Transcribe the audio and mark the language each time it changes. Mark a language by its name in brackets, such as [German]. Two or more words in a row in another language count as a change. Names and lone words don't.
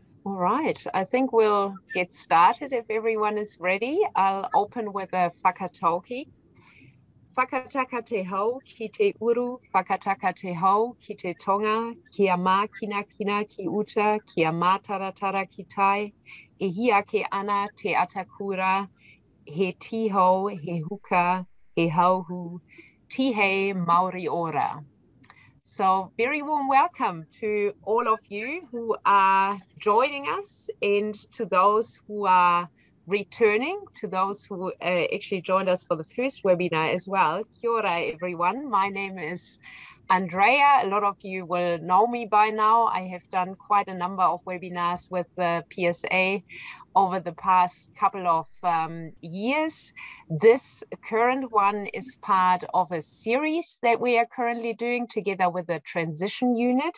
[English] All right, I think we'll get started if everyone is ready. I'll open with a whakatauki. [Māori] Whakataka te hau ki te uru, whakataka te hau ki te tonga, kia mā kina kina ki uta, kia mā taratara ki tai, e hiake ana te atakura, he tiho, he huka, he hauhu, tihe Maori ora. [English] So very warm welcome to all of you who are joining us and to those who are returning, to those who actually joined us for the first webinar as well. [Māori] Kia ora, [English] everyone. My name is Andrea. A lot of you will know me by now. I have done quite a number of webinars with the PSA over the past couple of years. This current one is part of a series that we are currently doing together with the transition unit.